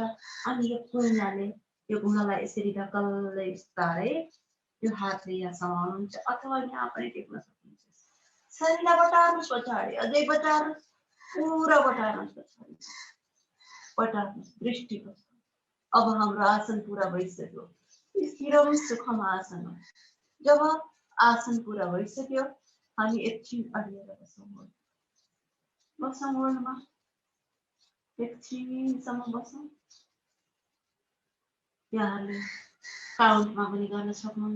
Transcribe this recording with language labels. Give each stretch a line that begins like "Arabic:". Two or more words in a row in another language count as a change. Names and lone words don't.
Nepali: अनि यो कुइनाले यो घुँडालाई यसरी धकल्दै बिस्तारै यो हातले यहाँ समाउनुहुन्छ अथवा यहाँ पनि टेक्न सक्नुहुन्छ। शरीरलाई बटार्नुहोस् पछाडि, अझै बटार्नुहोस्, पुरा बटार्नुहोस् पछाडि, बटार्नुहोस्, दृष्टि पछाडि। अब हाम्रो आसन पुरा भइसक्यो।
Sanskrit: स्थिरम सुखम आसन हो।
Nepali: जब आसन पुरा भइसक्यो हामी एकछिन अडिएर बसौँ होल्डमा। एकछिनसम्म बसौँ। यहाँले काउन्टमा पनि गर्न सक्नुहुन्छ।